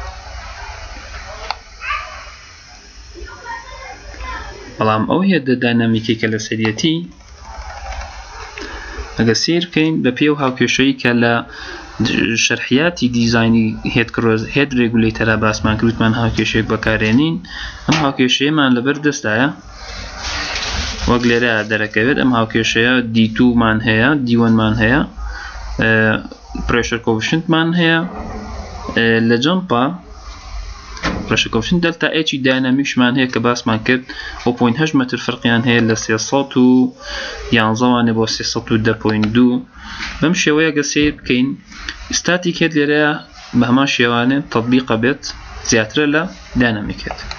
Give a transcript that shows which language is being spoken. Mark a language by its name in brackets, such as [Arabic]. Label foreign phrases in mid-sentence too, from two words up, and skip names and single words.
[Central Kurdish] بەڵام ئەو هێدە داینامیکی کە لە سەریەتی ئەگە سیر بکەین بە پێی و هاوکێشەی کە لە شەرحیاتی دیزاینی هێد ڕێگولەیتەرە باسمان کردوتمان هاوکێشەیەک بەکارێنین ئەم هاوکێشەیەمان لەبەر دەستایە وەک لێرە دەرەکەوێت ئەم هاوکێشەیە D2 مان هەیە D1 مان هەیە [English] pressure coefficient [Central Kurdish] مان هەیە لە جەمپە [English] pressure coefficient [Central Kurdish] دلتا H داینامیکشمان هەیە کە باسمان کرد 0.8 متر فەرقیان هەیە لە 311 وانێ بۆ 310.2 بەم شێوەیە گە سیر بکەین [English] static head [Central Kurdish] لێرەیە بە هەمان شێوانێ تەطبیقە بێت زیاترە لە داینامیکێت.